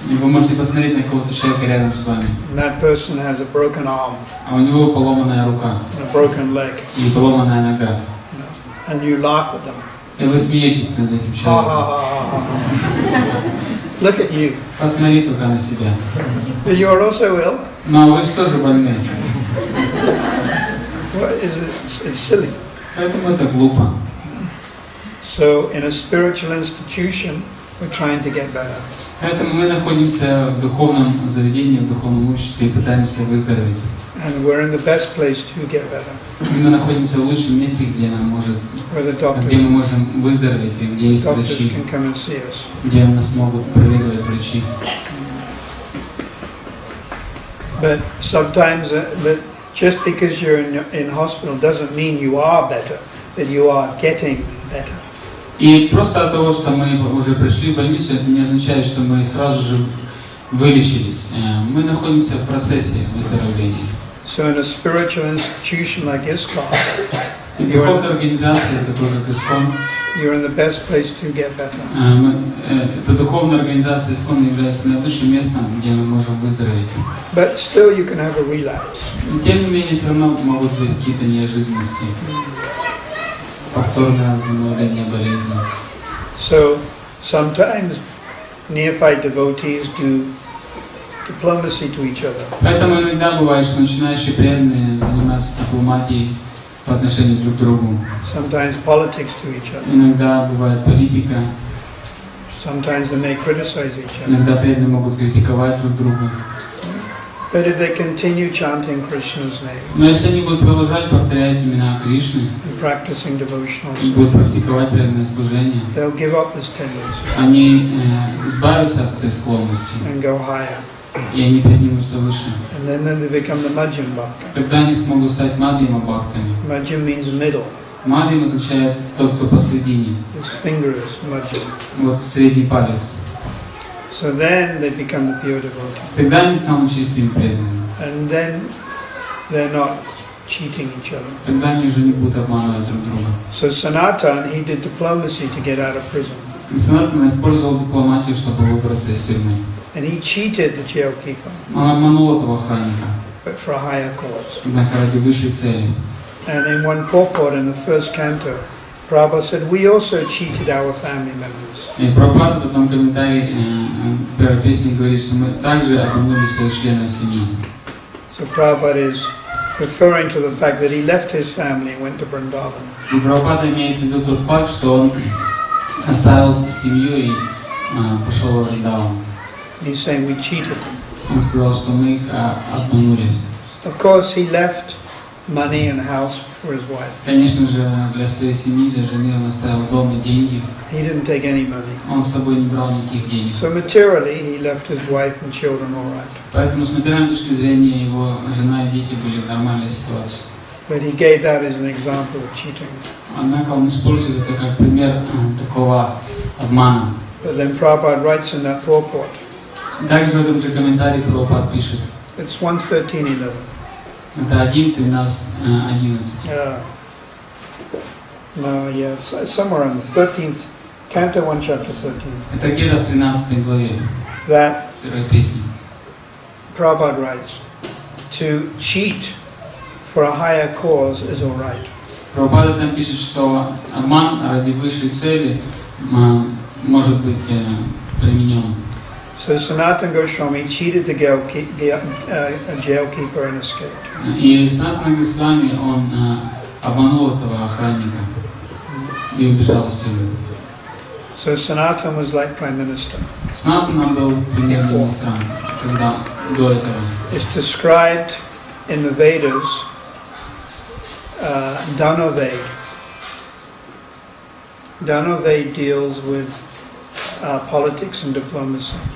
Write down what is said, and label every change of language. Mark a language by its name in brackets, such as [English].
[Russian] и вы можете посмотреть на какого-то человека рядом с вами, [English] and that person has a broken arm [Russian] а у него поломанная рука [English] and a broken leg, [Russian] или поломанная нога, [English] and you laugh at them. [Russian] и вы смеетесь над этим Ha человеком. [English] ha ha ha ha. Look at you. [Russian] Посмотри только на себя. [English] But you're also ill. [Russian] Но вы же тоже больны. [English] What is it? It's silly. [Russian] Поэтому это глупо. [English] So in a spiritual institution, we're trying to get better. [Russian] Поэтому мы находимся в духовном заведении, в духовном обществе и пытаемся выздороветь. [English] And we're in the best place to get better. [Russian] И мы находимся в лучшем месте, где нам может, [English] Where the [Russian] где мы [English] doctors, [Russian] можем выздороветь, и где есть врачи, [English] can come and see us. [Russian] где нас могут проведывать врачи. [English] But sometimes that just because you're in hospital doesn't mean you are better, that you are getting better. [Russian] И просто от того, что мы уже пришли в больницу, это не означает, что мы сразу же вылечились. Мы находимся в процессе выздоровления. [English] So in a spiritual institution like ИСККОН, [Russian] И в духовной организации, такой как ИСККОН, [English] you're in the best place to get better. [Russian] эта духовная организация ИСККОН является наилучшим местом, где мы можем выздороветь. [English] But still you can have a relapse. [Russian] Но тем не менее, все равно могут быть какие-то неожиданности. Повторное возобновление болезни. [English] So sometimes neophyte devotees do diplomacy to each other. [Russian] Поэтому иногда бывает, что начинающие преданные занимаются дипломатией по отношению друг к другу. [English] Sometimes politics to each other. [Russian] Иногда бывает политика, [English] Sometimes they may criticize each other. [Russian] иногда преданные могут критиковать друг друга. [English] But if they continue chanting Krishna's name [Russian] Но если они будут продолжать повторять имена Кришны [English] and practicing devotional [Russian] и будут практиковать преданное служение, [English] they'll give up this tendency [Russian] они избавятся от этой склонности, [English] and go higher. [Russian] и они поднимутся выше. [English] And then they become the Madhyam Bhakta. [Russian] Тогда они смогут стать Мадхьяма Бхактами. [English] Madhyam means middle. [Russian] Мадхьям означает тот, кто посредине. [English] This finger is Madhyam. [Russian] Вот средний палец. [English] So then they become the pure devotee. [Russian] Тогда они станут чистыми преданными. [English] And then they're not cheating each other. [Russian] Тогда они уже не будут обманывать друг друга. [English] So Sanatana, he did diplomacy to get out of prison. [Russian] И Санатана использовал дипломатию, чтобы выбраться из тюрьмы. [English] And he cheated the jailkeeper, [Russian] Он обманул этого охранника, [English] but for a higher cause. [Russian] однако ради высшей цели. [English] And in one purport in the first canto, Prabhupada said, we also cheated our family members. [Russian] И Прабхупада в этом комментарии в первой песне говорит, что мы также обманули своих членов семьи. [English] So Prabhupada is referring to the fact that he left his family and went to Vrindavan. [Russian] И Прабхупада имеет в виду тот факт, что он оставил семью и пошел в Вриндаван. [English] He's saying we cheated them. [Russian] Он сказал, что мы их обманули. [English] Of course, he left money and house for his wife. [Russian] Конечно же, для своей семьи, для жены он оставил дом и деньги. [English] He didn't take any money. [Russian] Он с собой не брал никаких денег. [English] So materially, he left his wife and children all right. [Russian] Поэтому с материальной точки зрения его жена и дети были в нормальной ситуации. [English] But he gave that as an example of cheating. [Russian] Однако он использует это как пример такого обмана. [English] But then Prabhupada writes in that purport, [Russian] Также в этом же комментарии Прабхупад пишет. [English] it's 1:13:11. [Russian] Это 1:13:11. [English] No, yeah, somewhere in the 13th, Canto 1, Chapter 13. [Russian] Это где-то в 13 главе [English] That [Russian] первой песни. [English] Prabhupada writes, to cheat for a higher cause is all right. [Russian] Прабхупада там пишет, что обман ради высшей цели может быть применен. [English] So Sanatana Goswami cheated the jailkeeper and escaped. [Russian] И Санатана Госвами он обманул этого охранника и убежал из тюрьмы. [English] So Sanatana was like Prime Minister. [Russian] Санатана был премьер-министром, когда до этого. [English] It's described in the Vedas, Dhanaved. Dhanaved deals with politics and diplomacy.